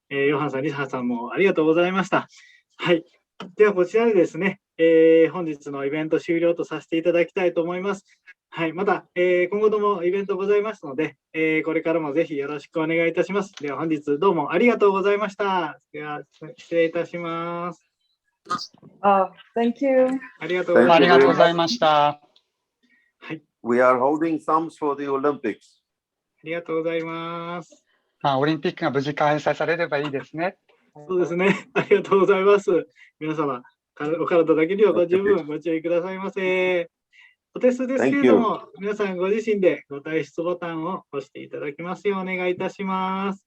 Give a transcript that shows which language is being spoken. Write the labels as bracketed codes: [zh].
[ja] ヨハンさん、リサさんもありがとうございました。はい。では、こちらでですね、本日のイベント終了とさせていただきたいと思います。はい。また、今後ともイベントございますので、これからもぜひよろしくお願いいたします。では、本日どうもありがとうございました。では、失礼いたします。 [en] Thank you. [ja] ありがとうございました。はい。 [en] We are holding thumbs for the Olympics. [ja] ありがとうございます。オリンピックが無事開催されればいいですね。そうですね。ありがとうございます。皆様、お体だけにはご十分ご注意くださいませ。お手数ですけれども、皆さんご自身でご退出ボタンを押していただきますようお願いいたします。